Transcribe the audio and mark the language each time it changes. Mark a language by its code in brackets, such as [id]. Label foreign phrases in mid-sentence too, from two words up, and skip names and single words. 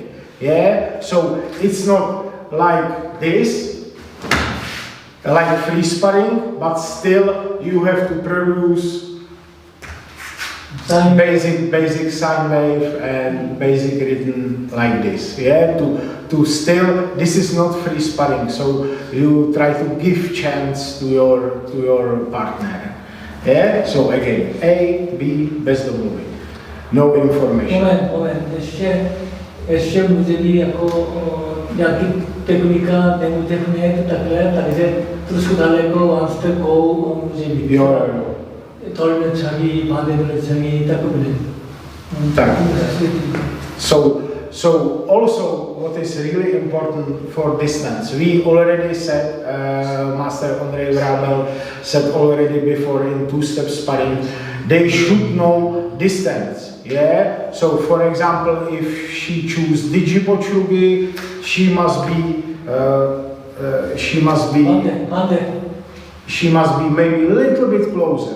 [en] Yeah, so it's not like this, like free sparring, but still you have to produce basic sine wave and basic rhythm like this. Yeah, to still, this is not free sparring, so you try to give chance to your partner. Yeah, so again, [cs] A, B, bez domluvy. [en] No information. [cs] Moment, ještě může být jako nějaký technika, nemůže mít takhle, takže trošku daleko [en] one step go [cs] může být. Jo. [ko] 돌려차기, 반대 돌려차기, [cs] takový. Tak. [en] So also what is really important for distance, we already said, Master Andrej Vrabel said already before in two-step sparring, they should know distance. Yeah. So for example, if she choose Digipochugi, she must be maybe a little bit closer.